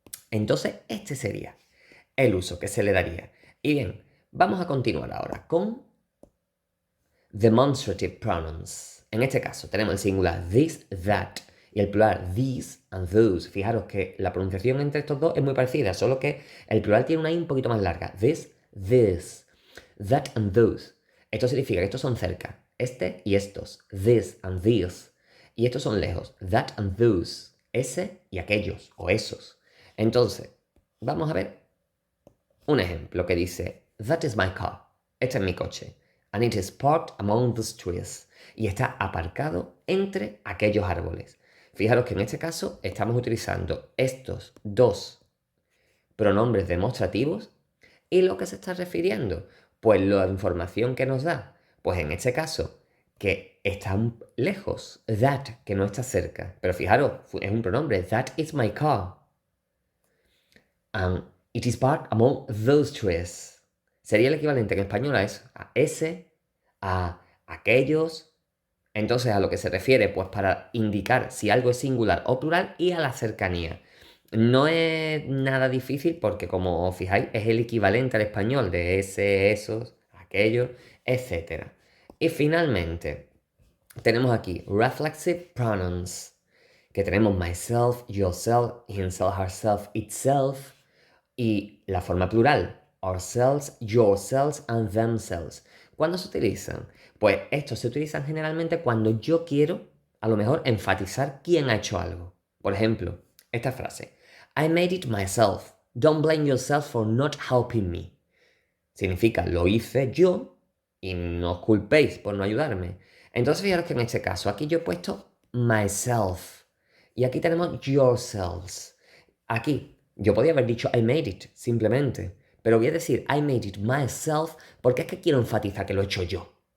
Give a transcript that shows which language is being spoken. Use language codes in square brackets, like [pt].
[es] Entonces, este sería el uso que se le daría. Y bien, vamos a continuar ahora con demonstrative pronouns. En este caso tenemos el singular this, that y el plural [en] these and those. [es] Fijaros que la pronunciación entre estos dos es muy parecida, solo que el plural tiene una I un poquito más larga. [en] This, this, that and those. [es] Esto significa que estos son cerca, este y estos, [en] this and these. [es] Y estos son lejos, [en] that and those, [es] ese y aquellos o esos. Entonces, vamos a ver un ejemplo que dice, [en] that is my car. [es] Este es mi coche. [en] And it is parked among those trees. [es] Y está aparcado entre aquellos árboles. Fijaros que en este caso estamos utilizando estos dos pronombres demostrativos y lo que se está refiriendo, pues la información que nos da, pues en este caso, que están lejos, that, que no está cerca. Pero fijaros, es un pronombre, [en] that is my car. And it is parked among those trees. [es] Sería el equivalente en español a eso, a ese, a aquellos. Entonces, a lo que se refiere, pues para indicar si algo es singular o plural y a la cercanía. No es nada difícil porque, como os fijáis, es el equivalente al español de ese, esos, aquellos, etc. Y finalmente, tenemos aquí reflexive pronouns, que tenemos myself, yourself, himself, herself, itself, y la forma plural, ourselves, yourselves and themselves. ¿Cuándo se utilizan? Pues estos se utilizan generalmente cuando yo quiero, a lo mejor, enfatizar quién ha hecho algo. Por ejemplo, esta frase, [en] I made it myself. Don't blame yourself for not helping me. [es] Significa, lo hice yo y no os culpéis por no ayudarme. Entonces, fijaros que en este caso, aquí yo he puesto myself. Y aquí tenemos yourselves. Aquí, yo podía haber dicho [en] I made it, [es] simplemente. Pero voy a decir [en] I made it myself [es] porque es que quiero enfatizar que lo he hecho yo.